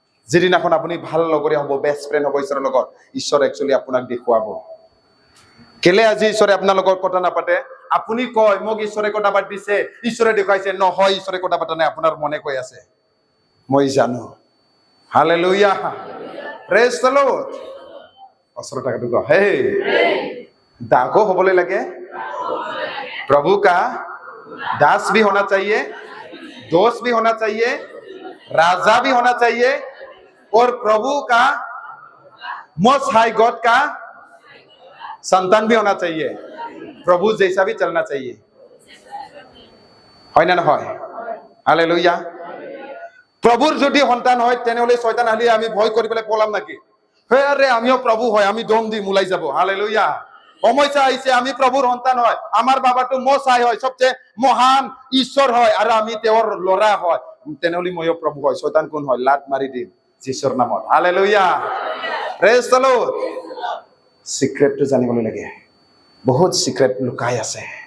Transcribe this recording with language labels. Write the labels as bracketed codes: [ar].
[as] যিদিনাখন আপুনি ভাল লগৰীয়া হ'ব, বেষ্ট ফ্ৰেণ্ড হ'ব ঈশ্বৰৰ লগত, ঈশ্বৰ একচুৱেলি আপোনাক দেখুৱাব। কেলে আজি ঈশ্বৰে আপোনাৰ লগত কথা নাপাতে? আপুনি কয় মোক ঈশ্বৰে কথা পাতিছে, ঈশ্বৰে দেখুৱাইছে। নহয়, ঈশ্বৰে কথা পাতা নাই, আপোনাৰ মনে কৈ আছে, মই জানো। Hallelujah, praise the lord. ওচৰৰ তাকাটো কয় হে [hi] दागो होबले लगे, प्रभु का दास भी होना चाहिए, दोस्त भी होना चाहिए, राजा भी होना चाहिए, और प्रभु का मोस्ट हाई गॉड का संतान भी होना चाहिए। प्रभु जैसा भी चलना चाहिए। [as] হয় না নহয়? হালেলুয়া। প্রভুর যদি সন্তান হয় তেনেহলে শয়তান আলি আমি ভয় কৰি পেলাই পলাম নাকি? হে আরে আমিও প্রভু হয়, আমি দম দি মুলাই যাব। হালেলুয়া। সমস্যা আহিছে, আমি প্ৰভুৰ সন্তান হয়, আমাৰ বাবাটো মচাই হয়, সবচেয়ে মহান ঈশ্বৰ হয়, আৰু আমি তেওঁৰ ল'ৰা হয়, তেনেহলে ময়ো প্ৰভু হয়। শয়তান কোন হয়? লাত মাৰি দিম যীশুৰ নামত। Hallelujah, praise the lord. সিক্ৰেটটো জানিবলৈ লাগে, বহুত সিক্ৰেট লুকাই আছে।